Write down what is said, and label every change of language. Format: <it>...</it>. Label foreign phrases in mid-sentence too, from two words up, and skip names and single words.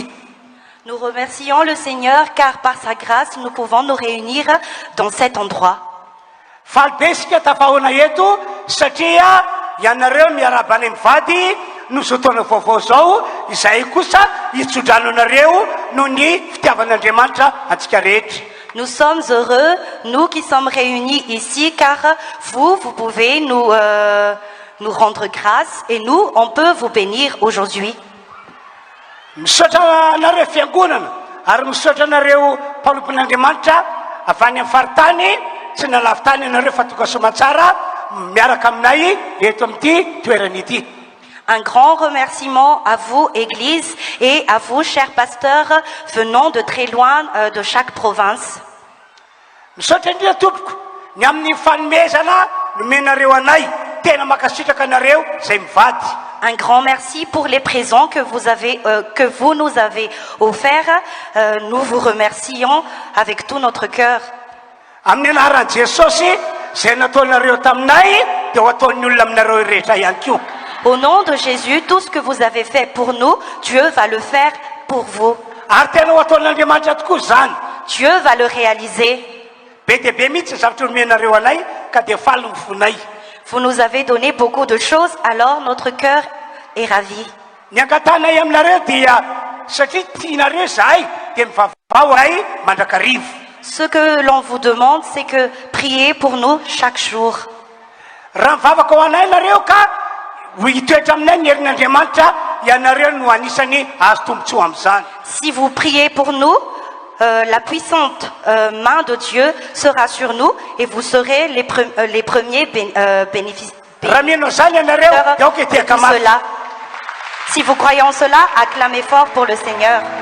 <fr>Nous remercions le Seigneur car par sa grâce nous pouvons nous réunir dans cet endroit.</fr> <mg>Faly be isika tafoana eto satria ianareo miaraba any mivady no fotoana vaovao zao izay kosa hitsodrano anareo noho ny fitiavan'andriamanitra antsika rehetra.</mg> <fr>Nous sommes heureux, nous qui sommes réunis ici, car vous pouvez nous rendre grâce et nous, on peut vous bénir aujourd'hui.</fr> <mg>Misaotra anareo fiangonana ary misaotra anareo mpalompon'andriamanitra avy any amin'ny faritany tsy nalavy tany anareo fa tonga somatsara miaraka aminay eto amin'ity toerana ity.</mg> <fr>Un grand remerciement à vous, Église, et à vous, chers pasteurs, venant de très loin de chaque province.</fr> <mg>Misaotra indrindra tompoko ny amin'ny fanomezana nomenareo anay tena makasitraka anareo zay mivady.</mg> <fr>Un grand merci pour les présents que vous nous avez offerts. Nous vous remercions avec tout notre cœur.</fr> <mg>Amin'ny anaran'i Jesosy zay nataonareo taminay dia ho ataon'ny olona aminareo rehetra ihany koa.</mg> <fr>Au nom de Jésus, tout ce que vous avez fait pour nous, Dieu va le faire pour vous.</fr> <mg>Ary tena ho ataon'andriamanitra tokoa zany.</mg> <fr>Dieu va le réaliser.</fr> <mg>Be dia be mihitsy zavatra nomenareo anay ka dia faly ny fonay.</mg> <fr>Vous nous avez donné beaucoup de choses, alors notre cœur est ravi.</fr> <mg>Ny angatanay aminareo dia satria tianareo zahay dia mivavao ay mandrakarivo.</mg> <fr>Ce que l'on vous demande, c'est que priez pour nous chaque jour.</fr> <mg>Raha mivavaka ho anay nareo ka hitoetra aminay ny herin'andriamanitra ianareo no anisany azo tombotsoa amin'izany.</mg> <fr>Si vous priez pour nous, la puissante main de Dieu sera sur nous et vous serez les premiers bénéficiaires de cela. Si vous croyez en cela, acclamez fort pour le Seigneur.</fr>